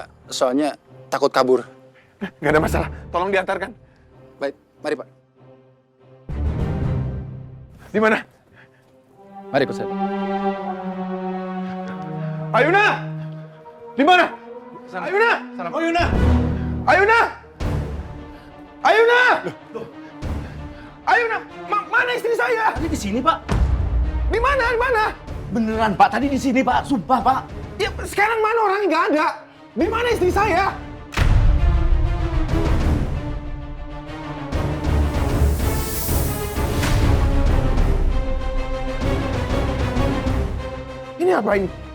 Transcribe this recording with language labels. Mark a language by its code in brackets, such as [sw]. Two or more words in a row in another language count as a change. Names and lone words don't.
[id] Soalnya takut kabur. Gak ada masalah. Tolong diantarkan. Baik, mari, Pak. Di mana? Mari ikut saya. Ayuna! Di mana? Sana. Ayuna! Sana, Pak. Ayuna! Ayuna! Ayuna! Ayuna! Mana istri saya? Tadi di sini, Pak. Di mana? Di mana? Beneran, Pak. Tadi di sini, Pak. Sumpah, Pak. Ya, sekarang mana orangnya? Nggak ada. Di mana istri saya? Ini apa ini?